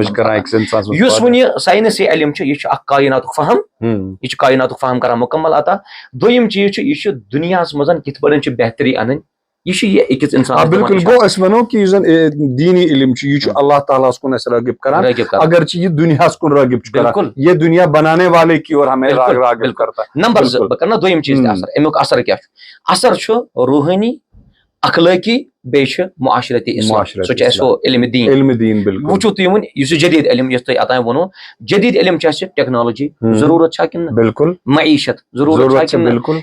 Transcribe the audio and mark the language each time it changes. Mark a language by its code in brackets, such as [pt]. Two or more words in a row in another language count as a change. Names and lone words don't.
[ks] یُس وۄنۍ یہِ ساینسی علم چھُ یہِ چھُ اکھ کایناتُک فہم یہِ چھُ کایناتُک فہم کران مُکمل عطا. دوٚیِم چیٖز چھُ یہِ چھُ دُنیاہس منٛز کِتھ پٲٹھۍ چھِ بہتری انٕنۍ یہ یہِ أکِس انسانس. بالکل. گوٚو أسۍ وَنو کہِ یُس زن دیٖنی علم چھُ یہِ چھُ اللہ تعالیٰ ہس کُن اَسہِ رٲغِب کران اگرچہِ یہِ دُنیاہس کُن رٲغِب چھُ کران. [ur] یہ دُنیا بنانے والے کی اور ہمیں راغب کرتا. [ks] نمبر زٕ بہٕ کرٕ نا دوٚیِم چیٖز تہِ اثر. امیُک اثر کیاہ چھُ. اثر چھُ روحٲنی اخلٲقی بیٚیہِ چھُ معاشرتی اسلام. سُہ چھُ اَسہِ ہُہ علمِ دیٖن. وٕچھو تُہۍ وۄنۍ یُس یہِ جدید علم یُس تۄہہِ اوٚتانۍ ووٚنوٕ جدید علم چھُ اَسہِ ٹیکنالوجی ضروٗرت چھا کِنہٕ نہٕ. بالکل. معیشت ضروٗرت چھا کِنہٕ نہٕ.